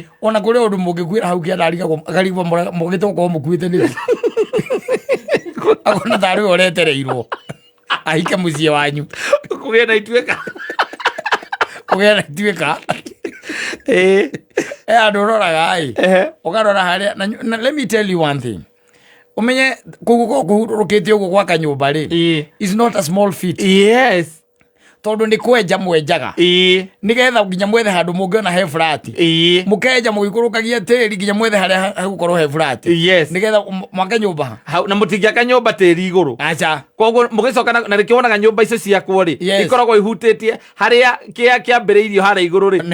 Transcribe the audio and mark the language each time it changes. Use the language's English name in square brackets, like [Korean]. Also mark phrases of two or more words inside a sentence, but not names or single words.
[Kikuyu] Ona kũrĩ ũndũ mũngĩkwĩra hau kĩanda akarigwo mũgĩte gũkorwo mũkuĩte nĩkĩ. Akona tarĩ ũretereirwo. Ahike mũciĩ wanyu. Kũgĩa na ituĩka. Kũgĩa na ituĩka. Andũ ũroraga ũkarora harĩa. [English] Let me tell you one thing. [Kikuyu] Umenye kũhurũkĩte ũguo gwaka nyũmba rĩ. [English] Is not a small feat. Yes. [Kikuyu] Tondũ nĩ kwenja mwenjaga. Nĩgetha nginya mwethe handũ mũngĩona he flat. Mũkenja mũgĩikũrũkagia tĩri nginya mwethe harĩa hagũkorwo he flat. Yes. Nĩgetha mwake nyũmba. Na mũtingĩaka nyũmba tĩri igũrũ. Acha. Koguo mũgĩcoka na rĩkĩwonaga nyũmba icio ciakwo rĩ. Ikoragwo ihutĩtie harĩa kĩambĩrĩirio harĩa igũrũ rĩ.